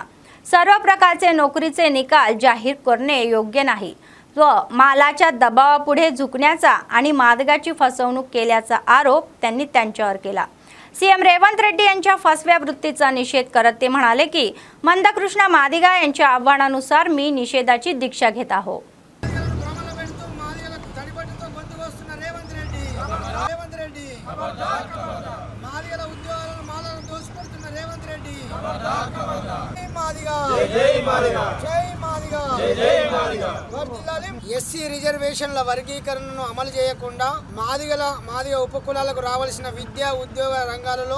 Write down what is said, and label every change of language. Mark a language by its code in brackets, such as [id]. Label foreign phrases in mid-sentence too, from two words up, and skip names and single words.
[mr] सर्व प्रकारचे नोकरीचे निकाल जाहीर करणे योग्य नाही व मालाच्या दबावापुढे झुकण्याचा आणि मादिगाची फसवणूक केल्याचा आरोप त्यांनी त्यांच्यावर केला. CM रेवंत रेड्डी यांच्या फसव्या वृत्तीचा निषेध करत ते म्हणाले की मंदकृष्ण मादिगा यांच्या आव्हानानुसार मी निषेधाची दीक्षा घेत आहो. [te] మాదిగల ఉద్యోగాలను మాలను దోసుకొడుతున్న ఎస్సీ రిజర్వేషన్ల వర్గీకరణను అమలు చేయకుండా మాదిగ ఉపకులాలకు రావాల్సిన విద్యా ఉద్యోగ రంగాలలో